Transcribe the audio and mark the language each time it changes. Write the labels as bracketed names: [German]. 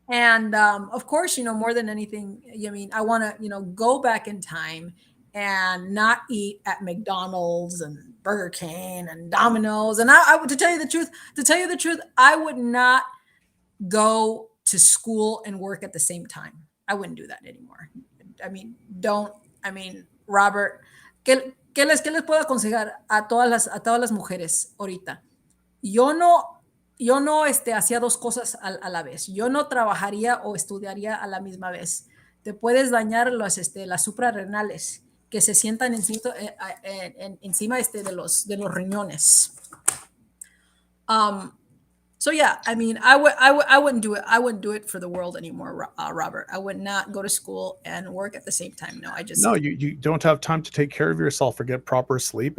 [English] And of course, you know, more than anything, I mean, I want to, you know, go back in time and not eat at McDonald's and Burger King and Domino's. And I would, to tell you the truth, I would not go to school and work at the same time. I wouldn't do that anymore. I mean, don't, I mean, [Spanish] Robert, qué les puedo aconsejar a todas las mujeres ahorita? Yo no, yo no hacía dos cosas a la vez. Yo no trabajaría o estudiaría a la misma vez. Te puedes dañar las suprarrenales que se sientan encima de los riñones. [English] So yeah, I mean, I wouldn't do it. I wouldn't do it for the world anymore, Robert. I would not go to school and work at the same time. No, I just No, you don't have time to take care of yourself or get proper sleep.